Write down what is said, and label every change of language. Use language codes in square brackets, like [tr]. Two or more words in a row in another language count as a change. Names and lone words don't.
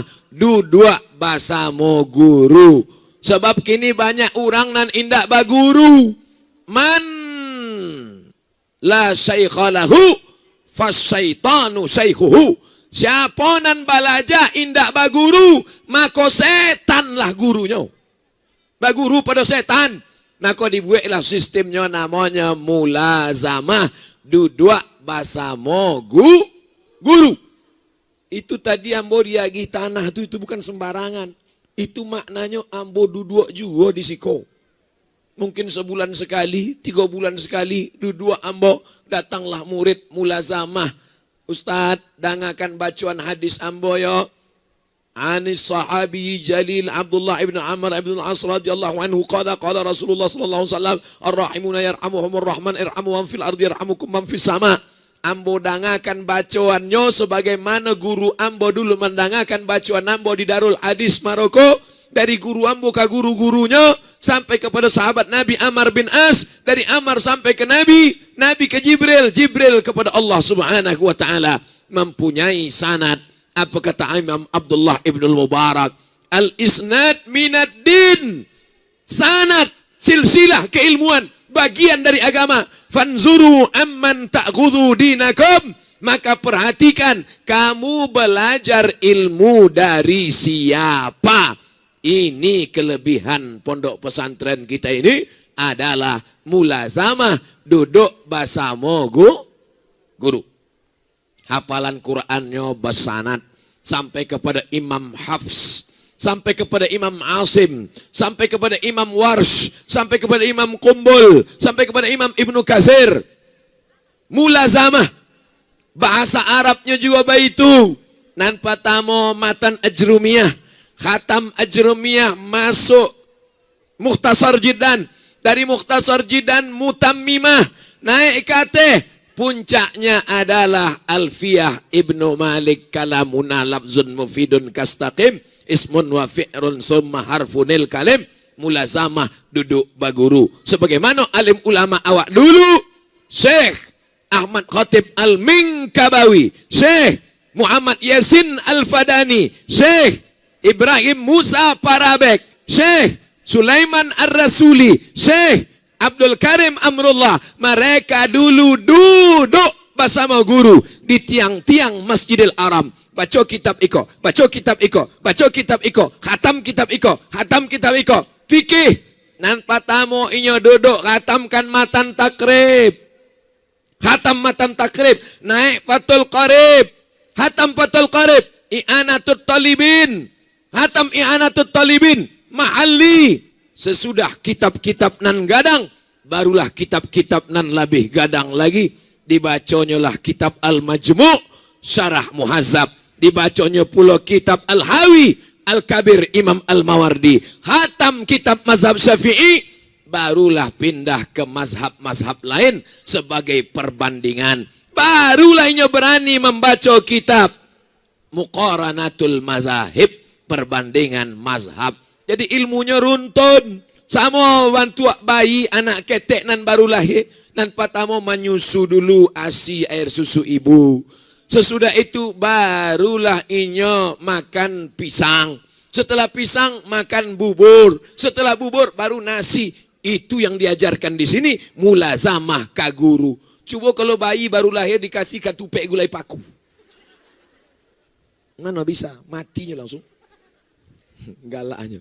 [min] Dua bahasa mo guru. Sebab kini banyak orang nan indak baguru. [ar] من لا شيخ له فالشيطان شيخه. [min] Siapa nan balaja indak baguru, maka setanlah gurunya. Baguru pada setan. [id] Maka dibuatlah sistemnya namanya mulazamah. [min] Dua bahasa mo guru. Itu tadi ambo diagih tanah itu bukan sembarangan. Itu maknanya ambo duduk juga di siko. [id] Mungkin sebulan sekali, 3 bulan sekali, [min] duduk ambo, datanglah murid mulazamah. Ustaz, dangakan bacaan hadis ambo yo. [ar] عن الصحابي الجليل عبد الله بن عمرو بن العاص رضي الله عنه قال رسول الله صلى الله عليه وسلم الراحمون يرحمهم الرحمن ارحموا من في الأرض يرحمكم من في السماء. [id] Ambo dangakan bacaannya sebagaimana guru ambo dulu mendangakan bacaan ambo di Darul Hadis Maroko, dari guru ambo ke guru-gurunya sampai kepada sahabat Nabi Amr bin As, dari Amr sampai ke Nabi, Nabi ke Jibril, Jibril kepada Allah [ar] سبحانه وتعالى, [id] mempunyai sanad. Apa kata Imam Abdullah ibn al-Mubarak? [ar] الإسناد من الدين. [id] Sanad, silsilah keilmuan, bagian dari agama. [ar] فانظروا عمن تأخذون دينكم. [id] Maka perhatikan, kamu belajar ilmu dari siapa. Ini kelebihan pondok pesantren kita ini adalah mulazamah, duduk bersama guru. Hafalan Qur'annya bersanad sampai kepada Imam Hafs, sampai kepada Imam Asim, sampai kepada Imam Warsh, sampai kepada Imam Qumbul, sampai kepada Imam Ibnu Katsir. [min] Mulazamah. Bahasa Arabnya juga baitu. Nan patamo matan ajrumiyah, khatam ajrumiyah masuk Mukhtasar Jiddan, dari Mukhtasar Jiddan mutammimah naik kate. Puncaknya adalah Alfiyah Ibnu Malik, [ar] كلامنا لفظ مفيد كاستقم اسم وفعل ثم حرف الكلم. [min] Mulazamah, duduk baguru sebagaimana alim ulama awak dulu, [id] Syekh Ahmad Khatib Al-Minkabawi, Syekh Muhammad Yasin Al-Fadani, Syekh Ibrahim Musa Parabek, Syekh Sulaiman Ar-Rasuli, Syekh Abdul Karim Amrullah. Mereka dulu duduk bersama guru di tiang-tiang Masjidil Haram. [min] Baca kitab iko, baca kitab iko, baca kitab iko, khatam kitab iko, khatam kitab iko. Fikih. Nan patamu inyo duduk khatamkan matan takrib. Khatam matan takrib. Naik Fathul Qarib. Khatam Fathul Qarib. I'anatul Talibin. Khatam I'anatul Talibin. Mahalli. Sesudah kitab-kitab nan gadang, barulah kitab-kitab nan lebih gadang lagi. Dibaconya lah kitab Al-Majmu' Syarah Muhazzab. Dibaconya pula kitab Al-Hawi Al-Kabir Imam Al-Mawardi. [id] Khatam kitab mazhab Syafi'i, barulah pindah ke mazhab-mazhab lain sebagai perbandingan. Barulah ia berani membaca kitab Muqaranatul Mazahib, perbandingan mazhab. Jadi ilmunya runtun. [min] Sama bantu bayi anak ketek nan baru lahir, nan patamo menyusu dulu ASI air susu ibu. Sesudah itu barulah inyo makan pisang. Setelah pisang makan bubur. Setelah bubur baru nasi. [id] Itu yang diajarkan di sini mulazamah ka guru. [min] Coba kalau bayi baru lahir dikasih katupek gulai paku. [id] Mana bisa? Matinya langsung. [min] Galaknya.